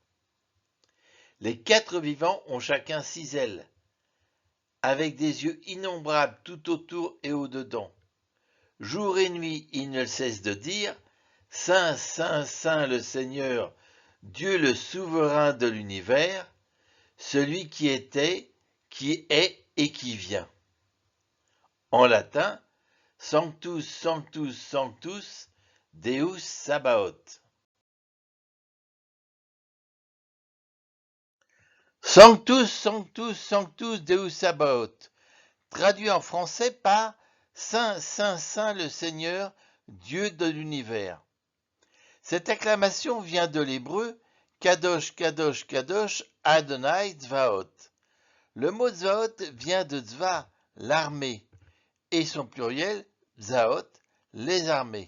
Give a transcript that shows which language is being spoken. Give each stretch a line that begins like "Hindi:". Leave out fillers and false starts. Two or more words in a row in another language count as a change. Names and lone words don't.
French: Les quatre vivants ont chacun 6 ailes, avec des yeux innombrables tout autour et au-dedans. Jour et nuit, ils ne cessent de dire « Saint, Saint, Saint le Seigneur, Dieu le souverain de l'univers, celui qui était, qui est et qui vient. En latin,
Latin: Sanctus, Sanctus, Sanctus, Deus Sabaoth. Sanctus, Sanctus, Sanctus, Deus Sabaoth,
French: traduit en français par Saint, Saint, Saint le Seigneur, Dieu de l'univers. Cette acclamation vient de l'hébreu
Hebrew: קדוש, קדוש, קדוש, אדוני צבאות.
French: Le mot Tzvaot vient de Tzva, l'armée, et son pluriel, Tzaot, les armées.